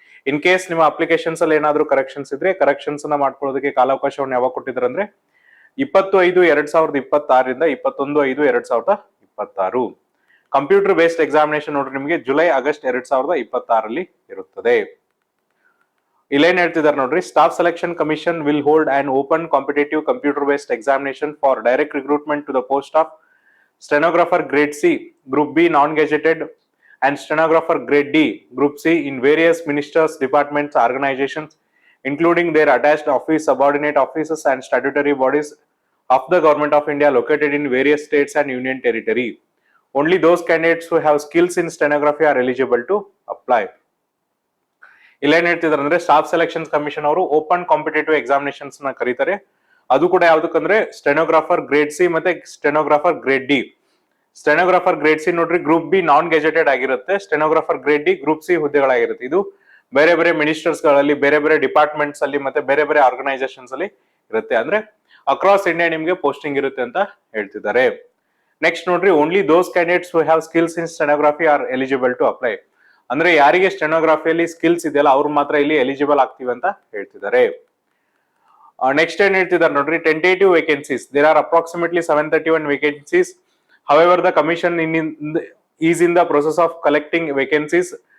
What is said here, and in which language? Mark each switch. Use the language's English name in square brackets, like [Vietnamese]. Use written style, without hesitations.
[Kannada] In case ನಿಮ್ಮ applications ಅಲ್ಲಿ ಏನಾದ್ರು ಕರೆಕ್ಷನ್ಸ್ ಇದ್ರೆ ಕರೆಕ್ಷನ್ಸ್ ನ ಮಾಡ್ಕೊಳ್ಳೋದಕ್ಕೆ ಕಾಲಾವಕಾಶವನ್ನು ಯಾವಾಗ ಕೊಟ್ಟಿದ್ದಾರೆ ಅಂದ್ರೆ 20/5/2026 21/5/2026. ಕಂಪ್ಯೂಟರ್ ಬೇಸ್ಡ್ ಎಕ್ಸಾಮಿನೇಷನ್ ನೋಡ್ರಿ ನಿಮಗೆ ಜುಲೈ ಆಗಸ್ಟ್ 2026 ಇರುತ್ತದೆ. ಇಲ್ಲೇನ್ ಹೇಳ್ತಿದ್ದಾರೆ ನೋಡ್ರಿ, [English] Staff selection commission will hold and open competitive computer based examination for direct recruitment to the post of stenographer grade C, group B non gazetted and stenographer grade D, group C in various ministers, departments, organizations, including their attached office, subordinate offices and statutory bodies of the government of India located in various states and union territory. Only those candidates who have skills in stenography are eligible to apply. [Kannada] ಇಲ್ಲೇನ್ ಹೇಳ್ತಿದಾರೆ ಅಂದ್ರೆ staff selection commission ಅವರು open competitive examinations ನ ಕರೀತಾರೆ. ಅದು ಕೂಡ ಯಾವ್ದಕ್ಕಂದ್ರೆ stenographer grade C ಮತ್ತೆ stenographer grade D. Stenographer grade C ನೋಡ್ರಿ ಗ್ರೂಪ್ ಬಿ ನಾನ್ ಗೆಜೆಟೆಡ್ ಆಗಿರುತ್ತೆ. Stenographer grade D group C ಹುದ್ದೆಗಳಾಗಿರುತ್ತೆ. ಇದು ಬೇರೆ ಬೇರೆ ಮಿನಿಸ್ಟರ್ಸ್ ಗಳಲ್ಲಿ, ಬೇರೆ ಬೇರೆ ಡಿಪಾರ್ಟ್ಮೆಂಟ್ಸ್ ಅಲ್ಲಿ ಮತ್ತೆ ಬೇರೆ ಬೇರೆ ಆರ್ಗನೈಸೇಷನ್ಸ್ ಅಲ್ಲಿ ಇರುತ್ತೆ. ಅಂದ್ರೆ ಅಕ್ರಾಸ್ ಇಂಡಿಯಾ ನಿಮ್ಗೆ ಪೋಸ್ಟಿಂಗ್ ಇರುತ್ತೆ ಅಂತ ಹೇಳ್ತಿದ್ದಾರೆ. [English] Next ನೋಡ್ರಿ, only those candidates who have skills in stenography are eligible to apply. [Kannada] ಅಂದ್ರೆ ಯಾರಿಗೆ ಸ್ಟೆನೋಗ್ರಫಿಯಲ್ಲಿ ಸ್ಕಿಲ್ಸ್ ಇದೆಯಲ್ಲ ಅವ್ರು ಮಾತ್ರ ಇಲ್ಲಿ ಎಲಿಜಿಬಲ್ ಆಗ್ತೀವಿ ಅಂತ ಹೇಳ್ತಿದ್ದಾರೆ. [English] next [Kannada] ಏನ್ ಹೇಳ್ತಿದ್ದಾರೆ ನೋಡ್ರಿ, [English] Tentative vacancies there are approximately 731 vacancies. However, the commission is in the process of collecting vacancies.